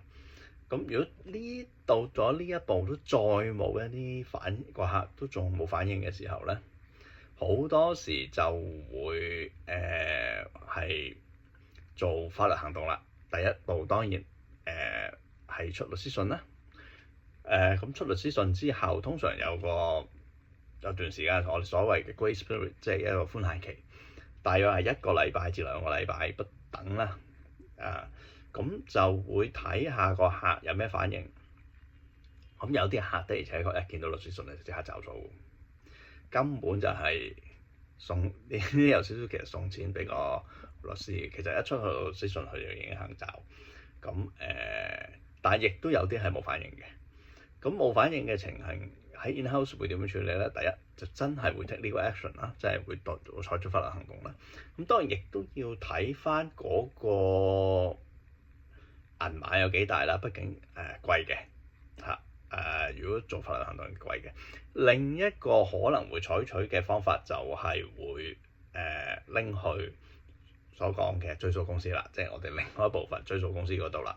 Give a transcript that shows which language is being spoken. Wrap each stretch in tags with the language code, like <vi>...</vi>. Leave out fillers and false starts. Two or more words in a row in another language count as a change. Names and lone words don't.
<yue>咁如果呢到咗呢一步都再冇一啲個客都仲冇反應嘅時候咧，好多時就會係做法律行動啦。第一步當然係出律師信啦。咁出律師信之後，通常有段時間，我哋所謂嘅</yue> <en>grace period，</en> <yue>即係一個寬限期，大約係1個禮拜至2個禮拜不等啦。咁就會睇下個客有咩反應。咁有啲客的而且確一見到律師信就即刻找數，根本就係送呢啲有少少其實送錢俾個律師。其實一出去律師信佢就已經肯找。咁但係亦都有啲係冇反應嘅。咁冇反應嘅情形喺 in-house 會點樣處理咧？第一就真係會</yue> <en>take legal action</en> <yue>啦，即係會採取法律行動啦。咁當然亦都要睇翻嗰個銀碼有幾大啦，畢竟貴嘅嚇。如果做法律行動貴嘅，另一個可能會採取嘅方法就係會拎去所講嘅追訴公司啦，即係我哋另外一部分追訴公司嗰度啦。</yue>